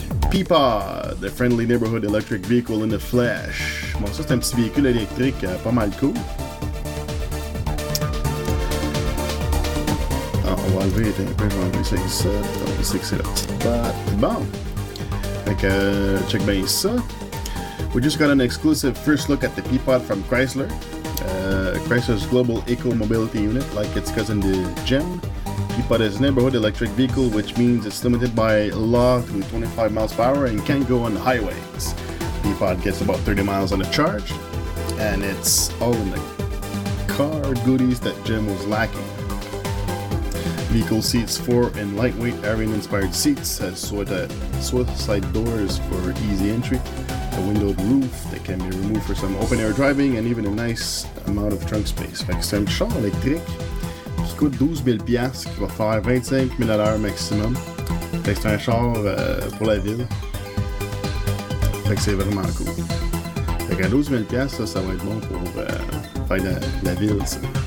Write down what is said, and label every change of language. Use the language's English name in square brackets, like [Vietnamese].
[English] Peapod, the friendly neighborhood electric vehicle in the flesh. [French] Bon, ça c'est un petit véhicule électrique pas mal cool. Ah, on va enlever un peu, je vais enlever ça ici. On sait que c'est la petite botte. Bon. Fait que, check bien ça. [English] We just got an exclusive first look at the Peapod from Chrysler. Chrysler's global eco-mobility unit, like its cousin the GEM. Peapod is a neighborhood electric vehicle, which means it's limited by law to 25 miles per hour and can't go on the highways. Peapod gets about 30 miles on a charge, and it's all in the car goodies that GEM was lacking. Vehicle seats 4 in lightweight Aryan-inspired seats, has swift side doors for easy entry, a windowed roof that can be removed for some open-air driving, and even a nice amount of trunk space. [French] Fait que c'est un char électrique qui coûte 12 000 $, qui va faire 25 000 à l'heure maximum. Fait que c'est un char pour la ville. Fait que c'est vraiment cool. Fait qu'à 12 000 $, ça va être bon pour faire la ville, ça.